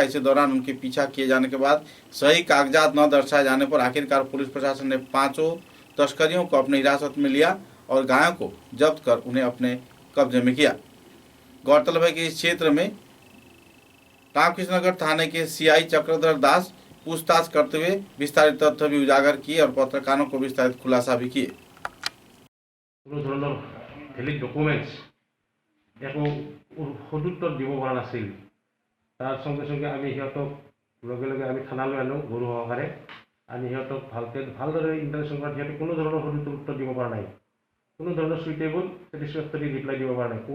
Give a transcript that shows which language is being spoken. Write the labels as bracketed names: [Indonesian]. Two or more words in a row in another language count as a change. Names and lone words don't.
[Hindi] इसी दौरान उनके पीछा किए जाने के बाद सही कागजात न दर्शाए जाने पर आखिरकार पुलिस प्रशासन ने 5 तस्करियों को अपनी हिरासत में लिया और गायों को जब्त कर उन्हें अपने कब्जे में किया। गौरतलब है कि इस क्षेत्र में रामकृष्ण नगर थाने के सीआई चक्रधर दास, पूछताछ करते हुए विस्तारित तथ्य भी उजागर किए और पत्रकारों को विस्तारित खुलासा भी किए। [Assamese] কোনো ধৰণৰ [English] valid documents [Assamese] একো সদুত্তৰ দিব পৰা নাছিল। তাৰ সঙ্গে সঙ্গে আমি সিহঁতক লগে লগে আমি থানালৈ আনো গৰু সহকাৰে, আনি সিহঁতক ভালদৰে ইণ্টাৰেকশ্যন কৰাত সিহঁতে কোনো ধৰণৰ সদুত্তৰ উত্তৰ দিব পৰা নাই, কোনো ধৰণৰ [English] suitable satisfactory reply [Assamese] দিব পৰা নাই।